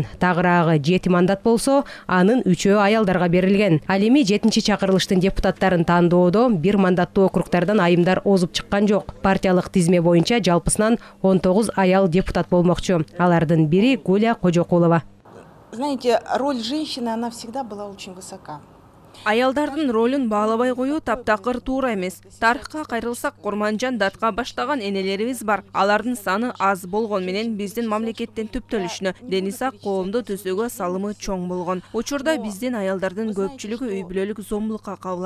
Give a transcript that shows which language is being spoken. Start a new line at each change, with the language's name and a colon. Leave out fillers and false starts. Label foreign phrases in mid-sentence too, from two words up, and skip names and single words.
Kyrgyz: Тагыраагы 7 мандат болсо, анын 3-өө аялдарга берилген. Ал эми 7-чи чакырылыштын депутаттарын тандоодо 1 мандаттуу округтардан айымдар озуп чыккан жок. Партиялык тизме боюнча жалпысынан 19 аял депутат болмокчу. Алардын бири Гуля Кожокулова.
Russian: Знаете, роль женщины, она всегда была очень высока.
Kyrgyz: Аялдардын ролун баалабай коюу таптакыр туура эмес. Тарыхка кайрылсак, Курманжан датка баштаган энелерибиз бар. Алардын саны аз болгон менен биздин мамлекеттин түптөлүшүнө Денисак коомду түзүүгө салымы чоң болгон. Учурда биздин аялдардын көпчүлүгү үй бүлөлүк зомбулукка кабылат.